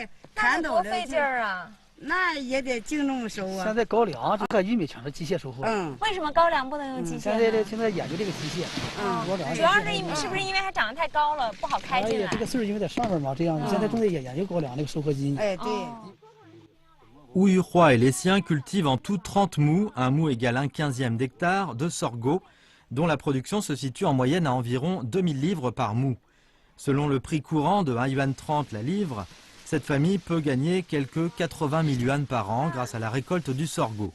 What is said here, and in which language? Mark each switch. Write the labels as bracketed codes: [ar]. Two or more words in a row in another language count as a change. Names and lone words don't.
[zh] 砍多费劲儿啊！那也得精弄收啊。现在高粱这个玉米全是机械收获。为什么高粱不能用机械呢？现在研究这个机械。高粱。主要是不是因为它长得太高了，不好开进来？这个穗儿因为在上面嘛，这样现在正在研究高粱那个收获机。哎，对。 [fr] Wu Yuhua et les siens cultivent en tout 30 mous, un mou égale 1/15 d'hectare, de sorgho, dont la production se situe en moyenne à environ 2000 livres par mou. Selon le prix courant de 1,30 yuan la livre, cette famille peut gagner quelques 80 000 yuan par an grâce à la récolte du sorgho.